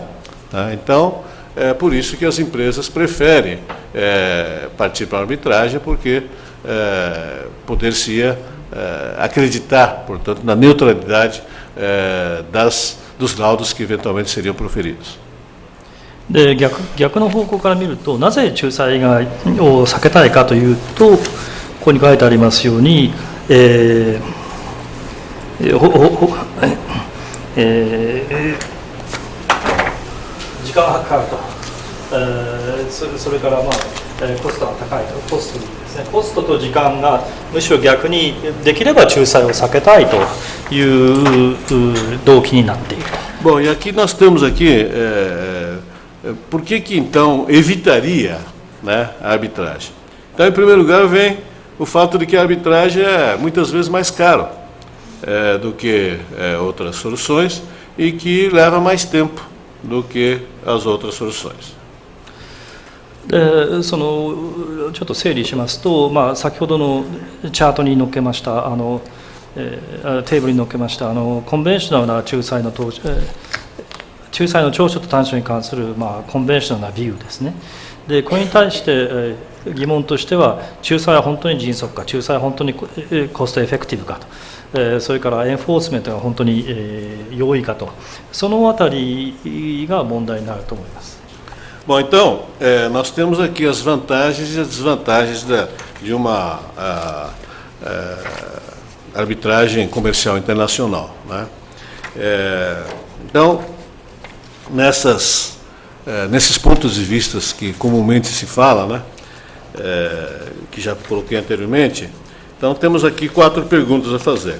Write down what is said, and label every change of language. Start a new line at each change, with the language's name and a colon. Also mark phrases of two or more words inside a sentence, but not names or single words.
Portuguese: Tá? Então, é por isso que as empresas preferem partir para a arbitragem, porque poder-se-ia acreditar, portanto, na neutralidade dos laudos que eventualmente seriam proferidos.
Japanese: で逆の方向から見ると、なぜ仲裁を避けたいかというと、ここに書いてありますように、時間がかかると、それから、コストが高いと、コストですね、コストと時間がむしろ逆にできれば仲裁を避けたいという動機になっていると。
Portuguese: Bom, e aqui nós temos por que então evitaria, né, a arbitragem? Então, em primeiro lugar, vem o fato de que a arbitragem é muitas vezes mais caro do que outras soluções e que leva mais tempo do que as outras soluções.
Japanese: でちょっと整理しますと、先ほどのチャートに載っけましたテーブルに載っけましたコンベンショナルな仲裁の長所と短所に関する、コンベンショナルなビューですね。でこれに対して、疑問としては、仲裁は本当に迅速か、仲裁は本当に
English: cost effective
Japanese: かと、それからエンフォースメントが本当に、容易かと、そのあたりが問題になると思います。
Portuguese: Bom, então, nós temos aqui as vantagens e as desvantagens de uma arbitragem comercial internacional, né? Então, nesses pontos de vista que comumente se fala, né, que já coloquei anteriormente, então temos aqui 4 perguntas a fazer.